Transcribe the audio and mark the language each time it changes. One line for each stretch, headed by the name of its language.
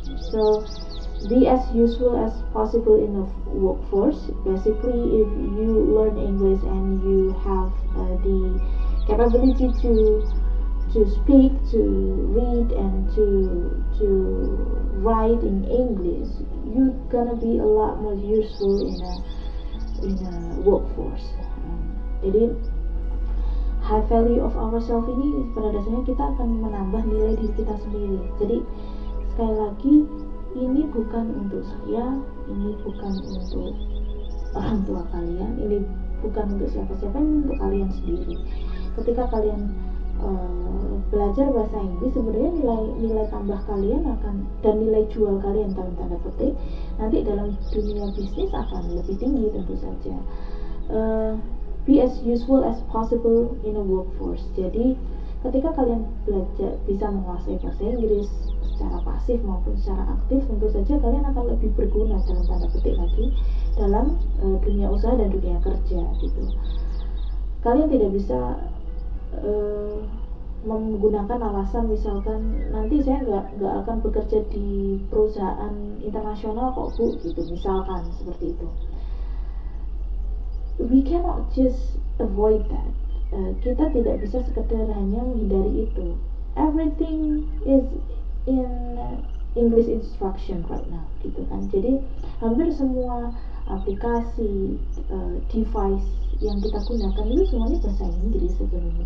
English: So be as useful as possible in the workforce. Basically, if you learn English and you have the capability to speak, to read, and to write in English, you're gonna be a lot more useful in a workforce.
Indonesian: Jadi
English: high value of ourselves
Indonesian: ini pada dasarnya kita akan menambah nilai diri kita sendiri. Jadi sekali lagi, ini bukan untuk saya, ini bukan untuk orang tua kalian, ini bukan untuk siapa-siapa, ini untuk kalian sendiri. Ketika kalian belajar bahasa Inggris, sebenarnya nilai tambah kalian akan, dan nilai jual kalian dalam tanda petik nanti dalam dunia bisnis akan lebih tinggi tentu saja.
English: Be as useful as possible in a workforce.
Indonesian: Jadi ketika kalian belajar bisa menguasai bahasa Inggris secara pasif maupun secara aktif, tentu saja kalian akan lebih berguna dalam tanda petik lagi dalam dunia usaha dan dunia kerja gitu. Kalian tidak bisa menggunakan alasan misalkan nanti saya nggak akan bekerja di perusahaan internasional kok Bu gitu, misalkan seperti itu.
English: We cannot just avoid that.
Indonesian: Kita tidak bisa sekedar hanya menghindari itu.
English: Everything is in English instruction right now
Indonesian: gitu kan. Jadi hampir semua aplikasi, device yang kita gunakan itu semuanya bahasa Inggris sebenarnya.